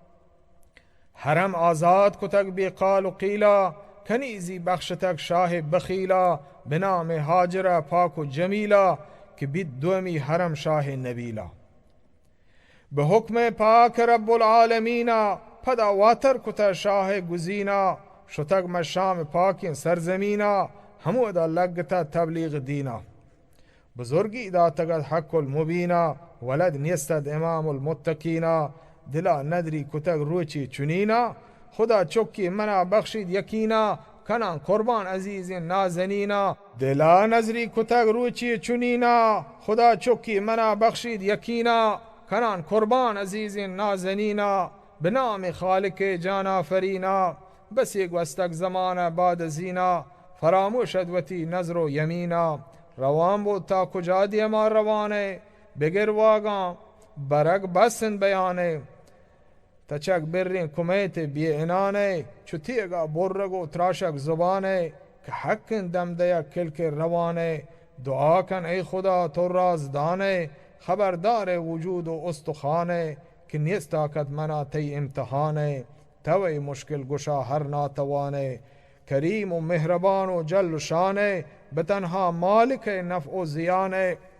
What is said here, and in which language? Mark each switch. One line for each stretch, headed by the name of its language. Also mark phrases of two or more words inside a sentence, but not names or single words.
Baluchi: حرم آزاد کتگ بی قال و قیلا کنیزی بخشتگ شاه بخیلا بنام هاجر پاک و جمیلا که بید دومی حرم شاه نبیلا به حکم پاک
Arabic: رب العالمینا
Baluchi: پدا واتر کتا شاه گزینا شتگ مشام پاکین سرزمینا همو دا لگتا تبلیغ دینا بزرگی دا تگد
Arabic: حق المبینا
Baluchi: ولد نیستد
Arabic: امام المتقینا
Baluchi: دلا ندری کتگ روچی چنینا خدا چکی منا بخشید یکینا کنان قربان عزیز نازنینا دلا نظری کتگ روچی چنینا خدا چکی منا بخشید یکینا کنان قربان عزیز نازنینا بنام خالق جانا فرینا بس یک وستک زمان بعد زینا فراموش ادوتی نظر و یمینا روان بود تا کجا دیما روانه بگر واگان برگ بسن بیانه تچک برین کمیت بی انانه چوتیگا برگو تراشک زبانه که حق دم دیا کلک روانه دعا کن ای خدا تو رازدانه خبردار وجود و استخانه که نیست طاقت منا تی امتحانه توی مشکل گشا هر ناتوانه کریم و مهربان و جل و شانه بتنها مالک نفع و زیانه